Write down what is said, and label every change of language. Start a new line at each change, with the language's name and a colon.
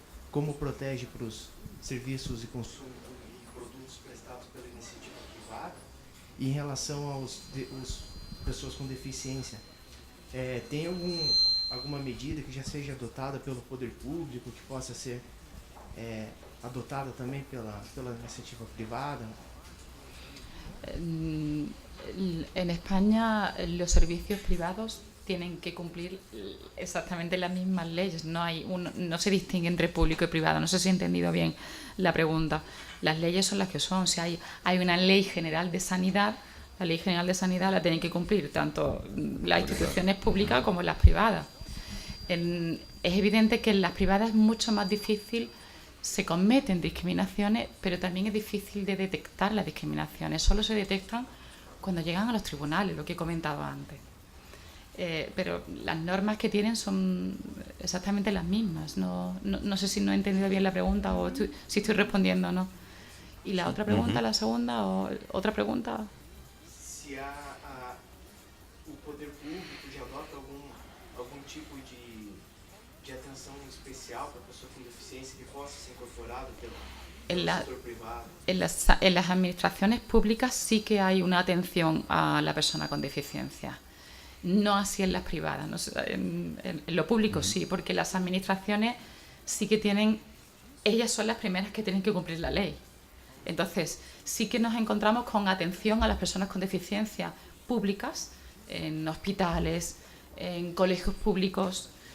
Portuguese: Como protege para os serviços e consumo e produtos prestados pela iniciativa privada? E em relação aos pessoas com deficiência, tem alguma medida que já seja adotada pelo poder público, que possa ser adotada também pela iniciativa privada?
Spanish: En España, los servicios privados tienen que cumplir exactamente las mismas leyes. No se distingue entre público y privado. No sé si he entendido bien la pregunta. Las leyes son las que son. Si hay una ley general de sanidad, la ley general de sanidad la tienen que cumplir tanto las instituciones públicas como las privadas. Es evidente que en las privadas es mucho más difícil, se cometen discriminaciones, pero también es difícil de detectar las discriminaciones. Solo se detectan cuando llegan a los tribunales, lo que he comentado antes. Pero las normas que tienen son exactamente las mismas. No sé si no he entendido bien la pregunta o si estoy respondiendo o no. ¿Y la otra pregunta, la segunda, o otra pregunta?
Portuguese: Si o poder público já adota algum tipo de atenção especial para a pessoa com deficiência que possa ser incorporado pelo sector privado?
Spanish: En las administraciones públicas sí que hay una atención a la persona con deficiencia. No así en las privadas. No, en lo público sí, porque las administraciones sí que ellas son las primeras que tienen que cumplir la ley. Entonces, sí que nos encontramos con atención a las personas con deficiencia públicas, en hospitales, en colegios públicos.